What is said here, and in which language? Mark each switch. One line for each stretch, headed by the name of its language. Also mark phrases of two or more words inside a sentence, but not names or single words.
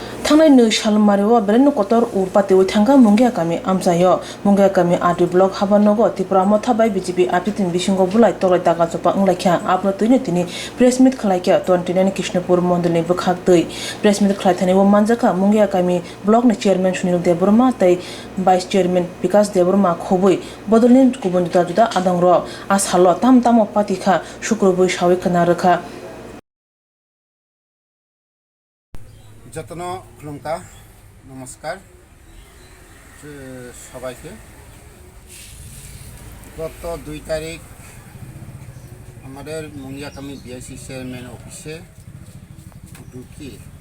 Kok Borok: थांनाय 2 सालमारियाव बेरेन कतर उरपाते थांगा मुंगिया कामी आमसायो मुंगिया कामी आदि ब्लक हाबानगो त्रिपुरा मथाबाय बीजेपी आपितिन बिसिंगो बुलाय तलाय तागा चपा अंलाख्या आपनो तैनो तिनि प्रेस मीट खलाइख्या 29 कृष्णपुर मंडलनि बखाक दै प्रेस मीट खलाइथानि वो मानजाका मुंगिया कामी ब्लक नि चेयरमैन सुनील देबरमा तै वाइस चेयरमैन विकास देबरमा खोबै बदलनि गुबुन जुदा जुदा आदंग आसालो ताम ताम पातिखा शुक्रबै सावै खना रखा যত্ন খুলুমকা
Bangla: নমস্কার সবাইকে গত 2 তারিখ আমাদের মুঙ্গিয়াকামি বিএসসি চেয়ারম্যান অফিসে ঢুকি